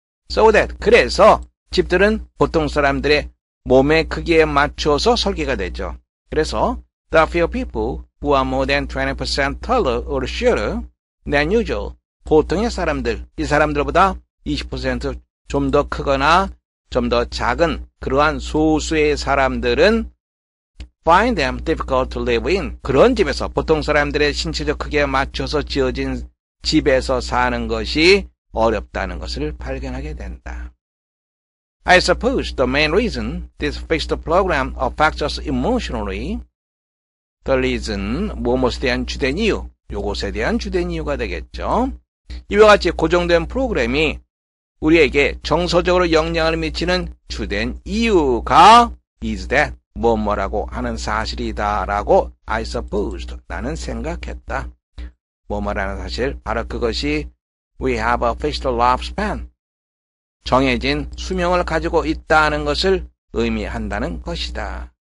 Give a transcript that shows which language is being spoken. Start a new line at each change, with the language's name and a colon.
English: So that
Korean: 그래서 집들은 보통 사람들의 몸의 크기에 맞춰서 설계가 되죠. 그래서
English: the few people who are more than 20% taller or shorter than usual.
Korean: 보통의 사람들, 이 사람들보다 20% 좀 더 크거나 좀 더 작은 그러한 소수의 사람들은
English: find them difficult to live in.
Korean: 그런 집에서 보통 사람들의 신체적 크기에 맞춰서 지어진 집에서 사는 것이 어렵다는 것을 발견하게 된다.
English: I suppose the main reason this fixed program affects us emotionally, the reason,
Korean: 무엇에 대한 주된 이유, 요것에 대한 주된 이유가 되겠죠. 이와 같이 고정된 프로그램이 우리에게 정서적으로 영향을 미치는 주된 이유가
English: is that
Korean: 뭐뭐라고 하는 사실이다라고
English: I supposed
Korean: 나는 생각했다. 뭐뭐라는 사실 바로 그것이
English: we have a fixed lifespan
Korean: 정해진 수명을 가지고 있다는 것을 의미한다는 것이다.